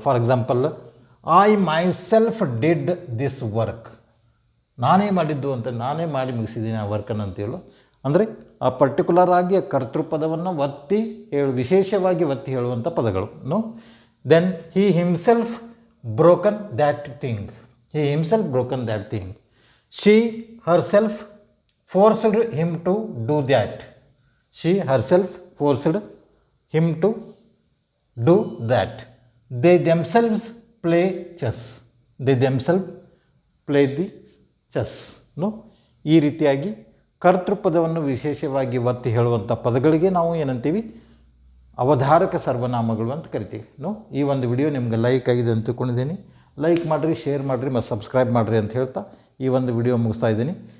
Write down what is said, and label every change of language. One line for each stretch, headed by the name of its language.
English: For example, I myself did this work.
Kannada: ನಾನೇ ಮಾಡಿದ್ದು ಅಂತ, ನಾನೇ ಮಾಡಿ ಮುಗಿಸಿದ್ದೀನಿ ಆ ವರ್ಕನ್ನು ಅಂತೇಳು. ಅಂದರೆ ಆ ಪರ್ಟಿಕ್ಯುಲರ್ ಆಗಿ ಕರ್ತೃಪದವನ್ನು ವಿಶೇಷವಾಗಿ ಒತ್ತಿ ಹೇಳುವಂಥ ಪದಗಳು.
English: No, then he himself broken that thing. He himself broken that thing. She herself forced him to do that. She herself forced him to do that. They themselves play chess. They themselves play the chess. No?
Kannada: ಈ ರೀತಿಯಾಗಿ ಕರ್ತೃಪದವನ್ನು ವಿಶೇಷವಾಗಿ ಒತ್ತಿ ಹೇಳುವಂಥ ಪದಗಳಿಗೆ ನಾವು ಏನಂತೀವಿ? ಅವಧಾರಕ ಸರ್ವನಾಮಗಳು ಅಂತ ಕರಿತೀವಿ. ನೋ, ಈ ಒಂದು ವಿಡಿಯೋ ನಿಮ್ಗೆ ಲೈಕ್ ಆಗಿದೆ ಅಂತ ತಿಳ್ಕೊಂಡಿದ್ದೀನಿ. ಲೈಕ್ ಮಾಡಿರಿ, ಶೇರ್ ಮಾಡಿರಿ ಮತ್ತು ಸಬ್ಸ್ಕ್ರೈಬ್ ಮಾಡಿರಿ ಅಂತ ಹೇಳ್ತಾ ಈ ಒಂದು ವಿಡಿಯೋ ಮುಗಿಸ್ತಾ ಇದ್ದೀನಿ.